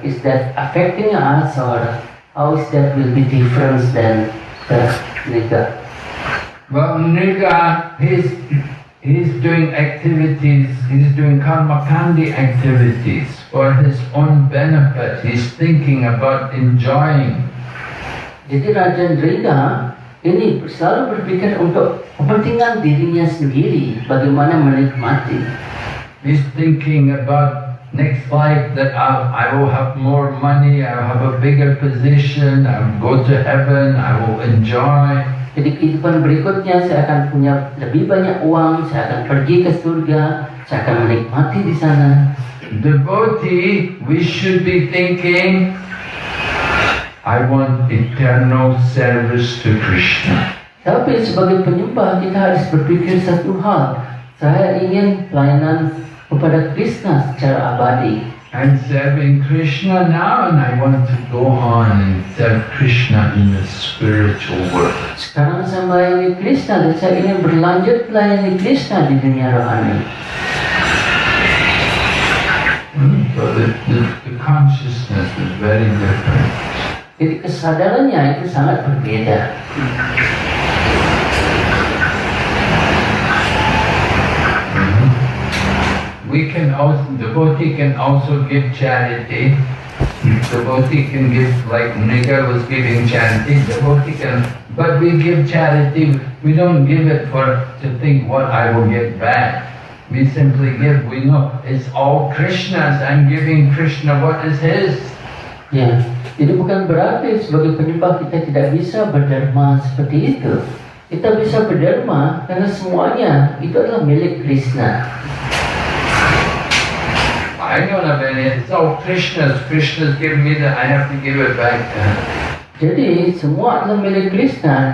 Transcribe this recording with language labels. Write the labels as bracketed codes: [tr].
[en] Is that affecting us, or how is that will be different than the Nriga? Well, Niga, he's doing activities, he's doing karmakandi activities for his own benefit. He's thinking about enjoying. [id] Jadi Raja Nriga ini selalu berpikir untuk kepentingan dirinya sendiri, bagaimana menikmati. [en] He's thinking about next life, that I will have more money, I will have a bigger position, I will go to heaven, I will enjoy. [id] Jadi kehidupan berikutnya saya akan punya lebih banyak uang, saya akan pergi ke surga, saya akan menikmati di sana. [en] Devotee, we should be thinking, I want eternal service to Krishna. [id] Tapi sebagai penyembah kita harus berpikir satu hal, saya ingin pelayanan kepada Krishna secara abadi. [en] I'm serving Krishna now and I want to go on and serve Krishna in the spiritual world. [id] Sekarang saya melayani Krishna dan saya ingin berlanjut melayani Krishna di dunia rohani. [en] So the consciousness is very different. [id] Jadi kesadarannya itu sangat berbeda. [en] We can also, devotee can also give charity. Devotee can give, like Niga was giving charity, devotee can, but we give charity, we don't give it to think what I will get back. We simply give, we know it's all Krishna's, I'm giving Krishna what is his. [id] Ya, jadi bukan berarti sebagai penyembah kita tidak bisa berderma seperti itu. Kita bisa berderma karena semuanya itu adalah milik Krishna. [en] I don't have any, it's all Krishna's. Krishna's given me that, I have to give it back to him. [id] Jadi semua adalah milik Krishna.